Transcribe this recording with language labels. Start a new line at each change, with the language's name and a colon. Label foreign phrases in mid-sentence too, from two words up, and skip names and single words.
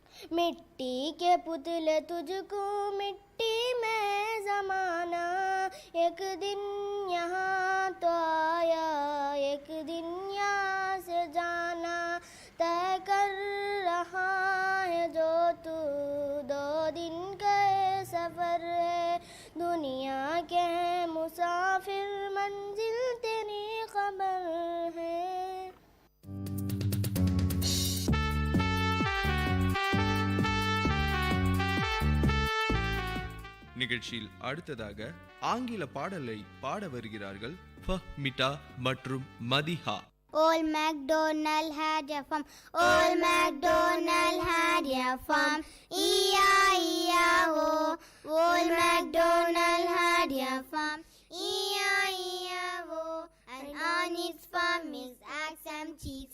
Hindi: मिट्टी के पुतले तुझको मिट्टी में ज़माना, एक दिन यहाँ तो आया एक दिन यहाँ से जाना, तय कर रहा है जो तू 2 दिन का सफ़र है, दुनिया के मुसाफिर मंजिल तेरी खबर है.
Tamil: நிகழ்ச்சியில் அடுத்ததாக ஆங்கில பாடலை பாட வருகிறார்கள் ஃபஹ்மிதா மற்றும் மதிஹா.
English: Old MacDonald had a farm. Old MacDonald had a farm. E-I-E-I-O. Old MacDonald had a farm. E-I-E-I-O. And on his farm is eggs and cheese.